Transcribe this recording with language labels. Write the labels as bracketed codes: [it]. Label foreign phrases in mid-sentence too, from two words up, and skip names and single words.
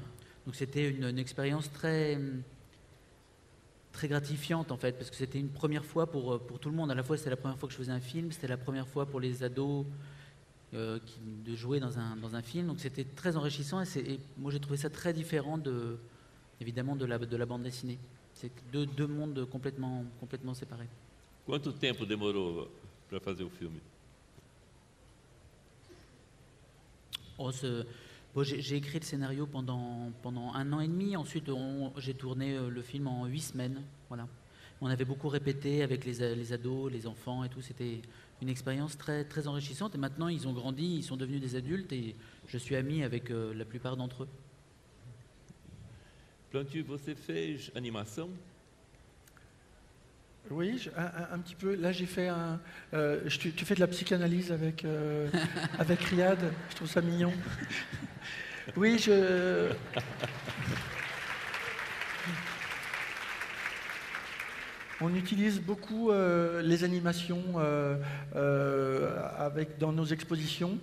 [fr] Donc c'était une expérience très gratifiante en fait, parce que c'était une première fois pour tout le monde. À la fois c'était la première fois que je faisais un film, c'était la première fois pour les ados de jouer dans un film, donc c'était très enrichissant et moi j'ai trouvé ça très différent évidemment de la bande dessinée. C'est deux mondes complètement séparés. [pt] Quanto tempo demorou para fazer o filme? [fr] J'ai écrit le scénario pendant 1 an et demi. Ensuite, j'ai tourné le film en 8 semaines. Voilà. On avait beaucoup répété avec les ados, les enfants et tout. C'était une expérience très, très enrichissante. Et maintenant, ils ont grandi, ils sont devenus des adultes et je suis ami avec la plupart d'entre eux. [pt] Plantio, você fez animação? [fr] Oui, un petit peu. Là, j'ai fait tu fais de la psychanalyse avec, avec Riyad. Je trouve ça mignon. Oui, on utilise beaucoup les animations dans nos expositions.